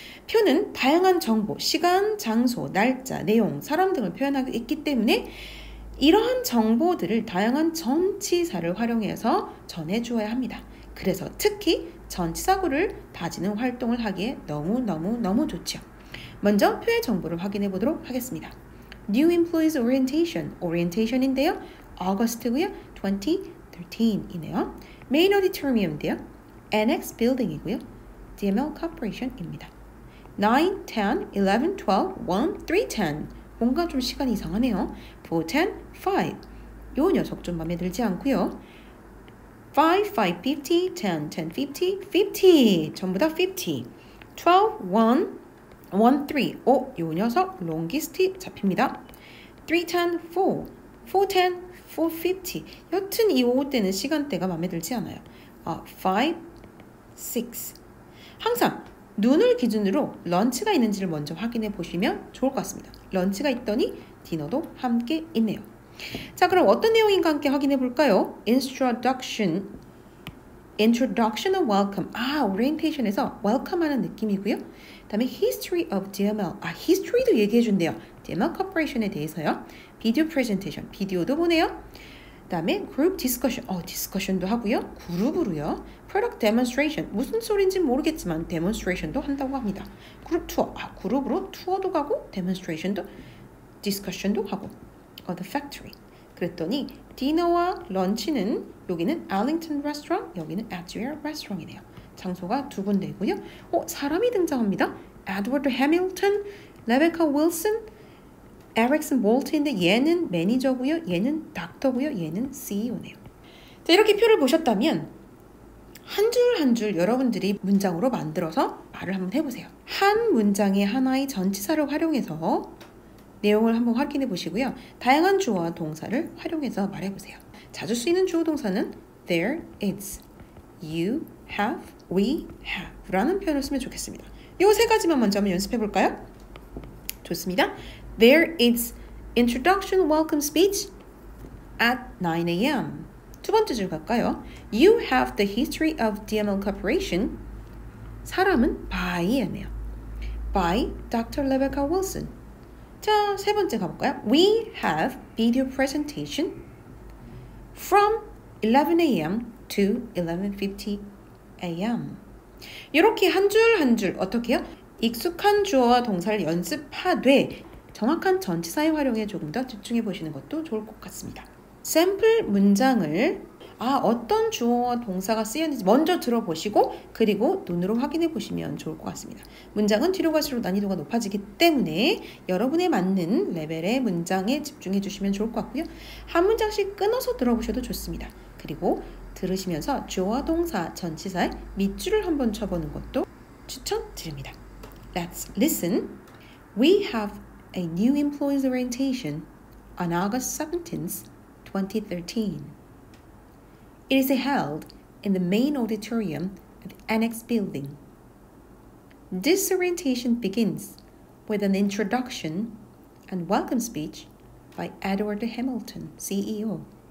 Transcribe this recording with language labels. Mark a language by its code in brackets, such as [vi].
[ko] 표는 다양한 정보, 시간, 장소, 날짜, 내용, 사람 등을 표현하고 있기 때문에 이러한 정보들을 다양한 전치사를 활용해서 전해주어야 합니다. 그래서 특히 전치사구를 다지는 활동을 하기에 너무 좋죠. 먼저 표의 정보를 확인해 보도록 하겠습니다. [en] New Employees Orientation인데요. [ko] August고요. 2013이네요. Main Auditorium인데요. Annex Building이고요. DML Corporation입니다. 9, 10, 11, 12, 1, 3, 10 뭔가 좀 시간이 이상하네요. 4, 10, 5 요 녀석 좀 마음에 들지 않고요. 5, 5, 50, 10, 10, 50, 50 전부 다 50 12, 1, 1, 3 요 녀석 longest 잡힙니다. 3, 10, 4 4, 10, 4, 50 여튼 이 5 때는 시간대가 마음에 들지 않아요. 5, 6 항상 눈을 기준으로 런치가 있는지를 먼저 확인해 보시면 좋을 것 같습니다. 런치가 있더니 디너도 함께 있네요. 자, 그럼 어떤 내용인가 함께 확인해 볼까요? [en] Introduction of welcome. [ko] Orientation에서 welcome 하는 느낌이고요. [en] 그 다음에 History of DML. [ko] History도 얘기해 준대요. DML Corporation에 대해서요. Video Presentation. 비디오도 보네요. 그 다음에 Group Discussion. Discussion도 하고요. [en] 그룹으로요. Product Demonstration. [ko] 무슨 소린지 모르겠지만 Demonstration도 한다고 합니다. 그룹 투어. 그룹으로 투어도 가고 Demonstration도 Discussion도 하고. The Factory. 그랬더니 디너와 런치는 여기는 Arlington Restaurant, 여기는 Adria Restaurant이네요. 장소가 두 군데이고요. 사람이 등장합니다. Edward Hamilton, Rebecca Wilson, Erickson Bolt인데 얘는 매니저고요. 얘는 닥터고요. 얘는 CEO네요. 자, 이렇게 표를 보셨다면 한 줄 한 줄 여러분들이 문장으로 만들어서 말을 한번 해보세요. 한 문장에 하나의 전치사를 활용해서 내용을 한번 확인해 보시고요. 다양한 주어와 동사를 활용해서 말해보세요. 자주 쓰이는 주어 동사는 [en] there is, you have, we have [ko] 라는 표현을 쓰면 좋겠습니다. 이 세 가지만 먼저 한번 연습해 볼까요? 좋습니다. [en] There is introduction welcome speech at 9 a.m. [ko] 두 번째 줄 갈까요? [en] You have the history of DML Corporation. [ko] 사람은 by이네요. By Dr. Rebecca Wilson. 자, 세 번째 가볼까요? [en] We have video presentation from 11 a.m. to 11:50 a.m. [ko] 이렇게 한 줄 한 줄 어떻게 해요? 익숙한 주어와 동사를 연습하되 정확한 전치사의 활용에 조금 더 집중해 보시는 것도 좋을 것 같습니다. 샘플 문장을 어떤 주어와 동사가 쓰였는지 먼저 들어보시고 그리고 눈으로 확인해 보시면 좋을 것 같습니다. 문장은 뒤로 갈수록 난이도가 높아지기 때문에 여러분에 맞는 레벨의 문장에 집중해 주시면 좋을 것 같고요. 한 문장씩 끊어서 들어보셔도 좋습니다. 그리고 들으시면서 주어와 동사, 전치사의 밑줄을 한번 쳐보는 것도 추천드립니다. [en] Let's listen. We have a new employees orientation on August 17th, 2013. It is held in the main auditorium of the Annex building. This orientation begins with an introduction and welcome speech by Edward Hamilton, CEO.